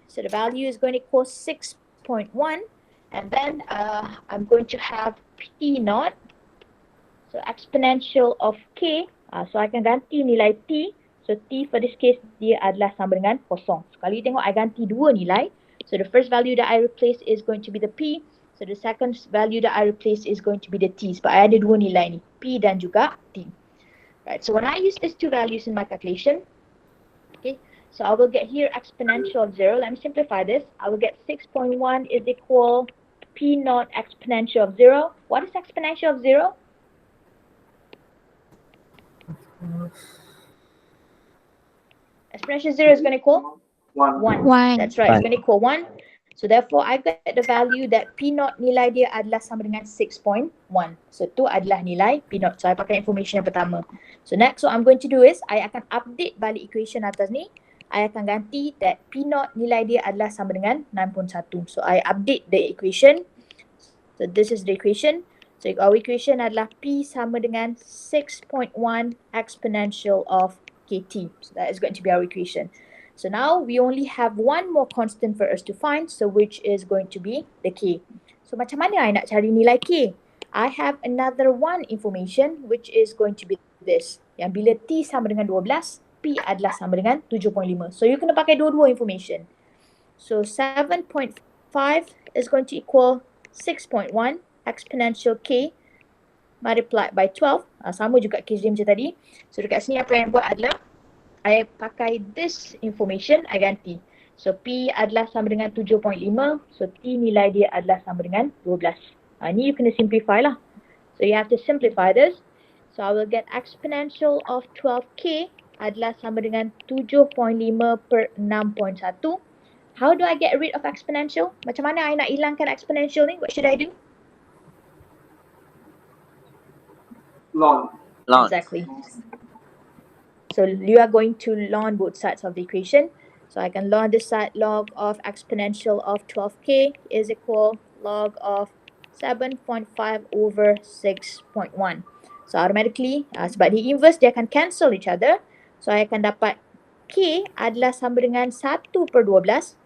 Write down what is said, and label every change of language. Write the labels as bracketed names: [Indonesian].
[English] So the value is going to equal 6.1. And then I'm going to have P naught. So exponential of K. So I can ganti nilai T. [Malay] So T for this case, dia adalah sama dengan kosong. So kalau you tengok, I ganti dua nilai. [English] So the first value that I replace is going to be the P. So the second value that I replace is going to be the t. [Malay] Sebab I ada dua nilai ni, p dan juga t. [English] Right, so when I use these two values in my calculation, okay, so I will get here exponential of 0. Let me simplify this. I will get 6.1 is equal p naught exponential of 0. What is exponential of 0? Exponential of 0 is going to equal 1. That's right, it's going to equal 1. So therefore, I get the value that P naught [Malay] nilai dia adalah sama dengan [English] 6.1. [Malay] So tu adalah nilai P naught. So I pakai information yang pertama. [English] So next, what I'm going to do is, I akan update balik equation atas ni. [Malay] I akan ganti that P naught nilai dia adalah sama dengan 6.1. [English] So I update the equation. So this is the equation. So our equation adalah P sama dengan 6.1 exponential of KT. So that is going to be our equation. So now we only have one more constant for us to find, so which is going to be the K. [Malay] So macam mana I nak cari nilai K? [English] I have another one information which is going to be this. [Malay] Yang bila T sama dengan 12, P adalah sama dengan 7.5. So you kena pakai dua-dua information. [English] So 7.5 is going to equal 6.1 exponential K multiplied by 12. [Malay] Sama juga case dia macam tadi. So dekat sini apa yang buat adalah I pakai this information, I ganti. So P adalah sama dengan 7.5. So T nilai dia adalah sama dengan 12. Ni you kena simplify lah. [English] So you have to simplify this. So I will get exponential of 12K [Malay] adalah sama dengan [English] 7.5 per 6.1. How do I get rid of exponential? [Malay] Macam mana I nak hilangkan exponential ni? [English] What should I do? Log. Exactly. So you are going to ln both sides of the equation. So I can ln this side, log of exponential of 12K is equal log of 7.5 over 6.1. [Malay] So automatically, sebab dia inverse, dia akan [English] cancel each other. [Malay] So I akan dapat K adalah sama dengan 1 per 12.